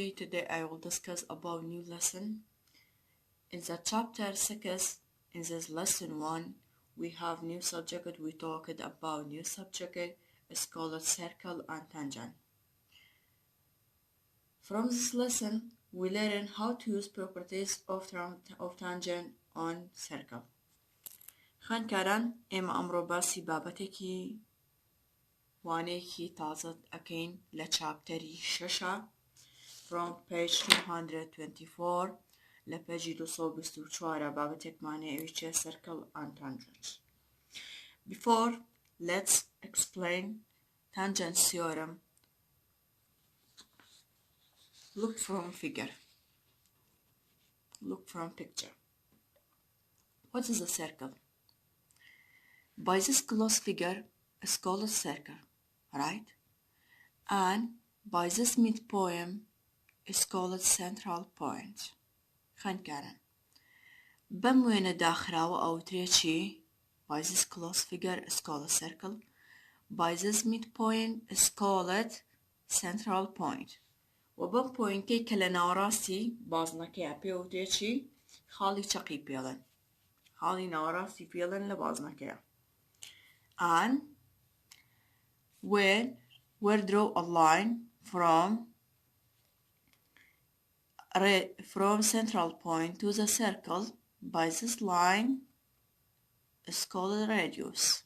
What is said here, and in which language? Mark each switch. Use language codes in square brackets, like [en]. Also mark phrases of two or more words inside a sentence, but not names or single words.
[en] today I will discuss about new lesson. In the chapter 6, in this lesson 1, we have new subject. We talked about new subject. It's called circle and tangent. From this lesson, we learn how to use properties of tangent on circle. [ckb] خوێندکاران ئێمە ئەمڕۆ باسی بابەتێکی وانەیەکی تازە ئەکەین لە چاپتەری 6 [en] from page 224 [ckb] لە پێجی 224 بابەتێکمانەیە ئەوی چیە [en] circle and tangent. Before, let's explain tangent theorem. Look from figure. Look from picture. What is a circle? By this close figure is called a circle, right? And by this midpoint is called central point. [ckb] خوێندکاران بەم وێنە داخراوە ئەوترێ چی؟ [en] By this close figure is called a circle. By this midpoint is called central point. [ckb] و بەم پۆینتەی کە لە ناوەڕاستی بازنەکەیە پێوترێ چی؟ خاڵی چەقی پێڵێن. خاڵی ناوەڕاستی پێڵێن لە بازنەکەیە. [en] And when we draw a line from central point to the circle, by this line is called radius.